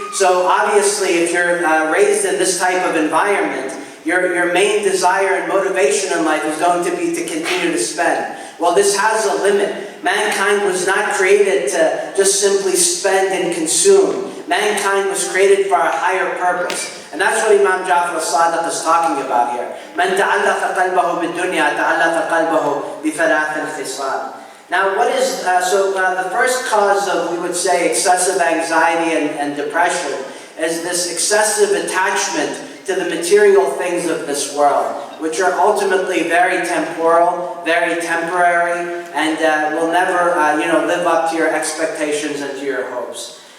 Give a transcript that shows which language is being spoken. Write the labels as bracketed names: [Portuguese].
[English] So obviously, if you're raised in this type of environment, your main desire and motivation in life is going to be to continue to spend. Well, this has a limit. Mankind was not created to just simply spend and consume. Mankind was created for a higher purpose. And that's what Imam Ja'far al-Sadiq is talking about here. [Arabic] من تعلق قلبه بالدنيا تعلق قلبه بثلاث خصال. [English] Now, what is, the first cause of, we would say, excessive anxiety and depression is this excessive attachment to the material things of this world, which are ultimately very temporal, very temporary, and will never, live up to your expectations and to your hopes.